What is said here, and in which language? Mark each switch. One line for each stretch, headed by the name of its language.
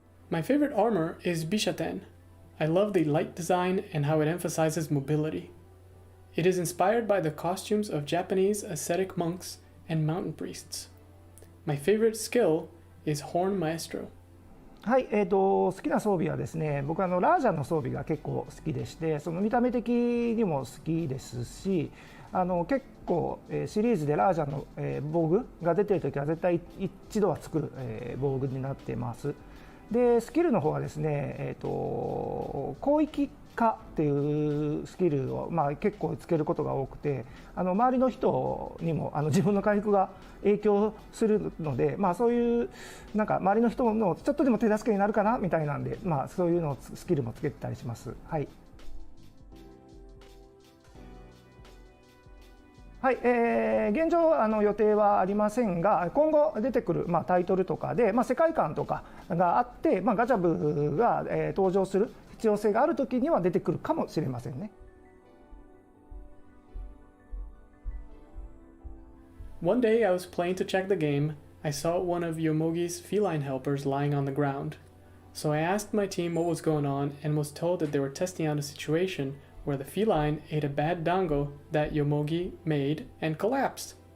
English: My favorite armor is Bishaten. I love the light design and how it emphasizes mobility. It is inspired by the costumes of Japanese ascetic monks and mountain priests. My favorite skill is Horn Maestro.
Japanese: はい、好きな装備はですね、僕はラージャンの装備が結構好きでして、その見た目的にも好きですし、結構、シリーズでラージャンの、防具が出ているときは絶対一度は作る、防具になっています。でスキルの方はですね、広域化っていうスキルを、結構つけることが多くて、周りの人にも自分の回復が影響するので、そういうなんか周りの人のちょっとでも手助けになるかなみたいなんで、そういうのスキルもつけてたりします。はい。はい、現状予定はありませんが、今後出てくる、タイトルとかで、世界観とかがあって、ガチャブが、登場する必要性があるときには出てくるかもしれませんね。
English: One day I was playing to check the game. I saw one of Yomogi's feline helpers lying on the ground. So I asked my team what was going on and was told that they were testing out a situation where the feline ate a bad dango that Yomogi made and collapsed.